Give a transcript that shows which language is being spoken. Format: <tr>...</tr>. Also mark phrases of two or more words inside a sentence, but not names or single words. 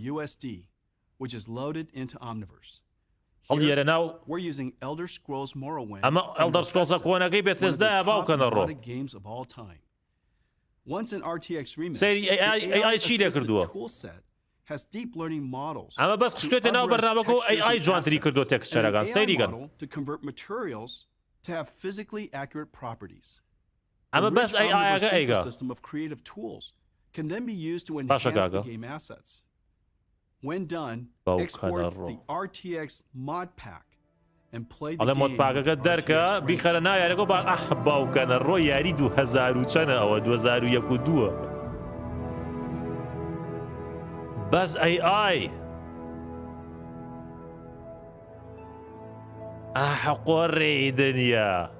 <ckb>هەڵیێرە ناو ئەمە ئەلدەر سکرۆڵسە کۆنەکەی بێتلێزدایە باوکەنە ڕۆ سەیری AI چی لێ کردووە ئەمە بەس قستێتە ناو بەرنامەکە و AI جوانتری کردو تێکسچەرەکان سەیریگەن ئەمە بەس AIەکە ئەیگا</ckb> <en>can then be used to enhance the game assets. When done, export the RTX mod pack and play the game. mod pack</en> <ckb>ەکە دەرکە بیخەرە ناو یاریەکە بان باوکەنە ڕۆ یاری 2000 و چەنە ئەوە 2001 بەس AI قۆڕی دنیا</ckb>